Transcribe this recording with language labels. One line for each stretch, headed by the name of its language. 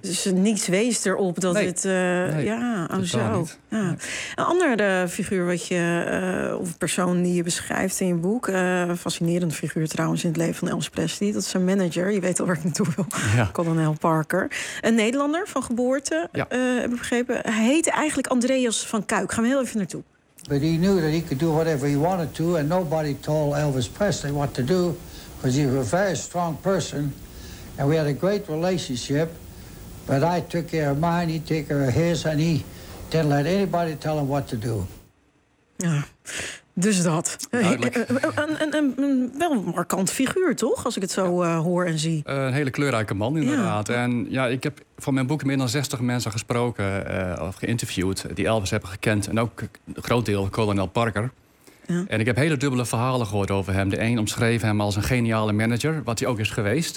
Dutch: Dus niets wees erop dat Een andere figuur wat je of persoon die je beschrijft in je boek, fascinerende figuur trouwens in het leven van Elvis Presley, dat is zijn manager. Je weet al waar ik naartoe wil. Ja. Colonel Parker, een Nederlander van geboorte, heb ik begrepen. Hij heette eigenlijk Andreas van Kuik. Gaan we heel even naartoe.
English: But he knew that he could do whatever he wanted to, and nobody told Elvis Presley what to do, because he was a very strong person. And we had a great relationship, but I took care of mine, he took care of his, and he didn't let anybody tell him what to do.
Dutch: Ja, dus dat. Een wel markant figuur, toch, als ik het zo hoor en zie. Een hele kleurrijke man, inderdaad. Ja. En ja, ik heb van mijn boek meer dan 60 mensen gesproken, of geïnterviewd, die Elvis hebben gekend, en ook een groot deel Colonel Parker. Ja. En ik heb hele dubbele verhalen gehoord over hem. De een omschreef hem als een geniale manager, wat hij ook is geweest.